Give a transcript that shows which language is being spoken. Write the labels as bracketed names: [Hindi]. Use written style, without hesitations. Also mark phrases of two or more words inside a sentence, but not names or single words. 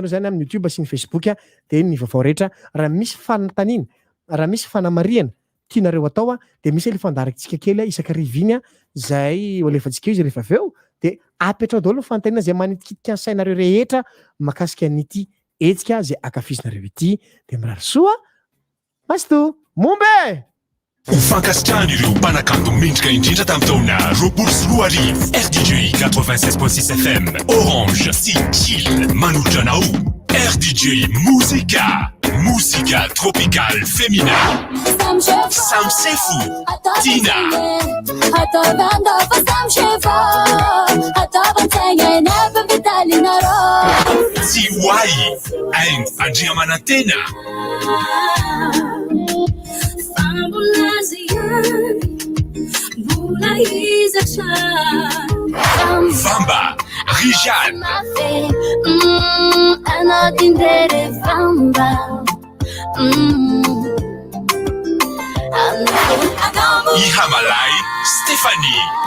[Malagasy] anareo zany amin'ny YouTube sy ny Facebook de ny vaovao rehetra raha misy fanontaniana raha misy fanamariana tianareo atao de misy le fandarakitsika kely isan-kariviny zay alefantsika izy rehefa aveo de apetrao daholo ny fanontaniana zay manitikitiky ny sainareo rehetra makasika an'ity etsika zay akafizinareo ity de mirary soa masto mombe Ufankasitrahana ireo mpanakanto mendrika indrindra tamin'ny taona 2024 RDJ 96.6 FM Orange sy Chill manolotra anao RDJ Muzika [Spanish] Música tropical [Malagasy] féminin. Sam Sefu, Tina. Tiwai, and Andrea Manatena. Vamba, Rijal. Ihamalai, Stéphanie.